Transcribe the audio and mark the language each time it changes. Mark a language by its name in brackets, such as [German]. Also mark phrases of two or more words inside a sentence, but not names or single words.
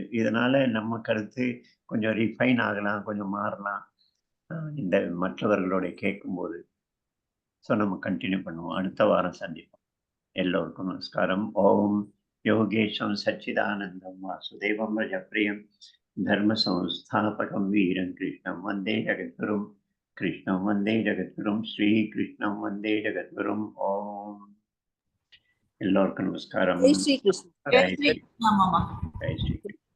[Tamil] இதனால நம்ம கருத்து கொஞ்சம் ரிஃபைன் ஆகலாம், கொஞ்சம் மாறலாம் இந்த மற்றவர்களோட கேட்கும்போது. ஸோ நம்ம கண்டினியூ பண்ணுவோம், அடுத்த வாரம் சந்திப்போம். எல்லோருக்கும் நமஸ்காரம். [Sanskrit] ॐ योगेशं सच्चिदानन्दं वासुदेवं व्रजप्रियम् धर्म संस्थापकं वीरं कृष्णं वंदे जगद्गुरुं, कृष्णं वंदे जगद्गुरुं, श्री कृष्णं वंदे जगद्गुरुं. ओम. [Tamil] எல்லோருக்கும் நமஸ்காரம். ஜெய் ஸ்ரீ கிருஷ்ண. ஜெய் ஸ்ரீ கிருஷ்ணா மாமா. ஜெய் ஸ்ரீ.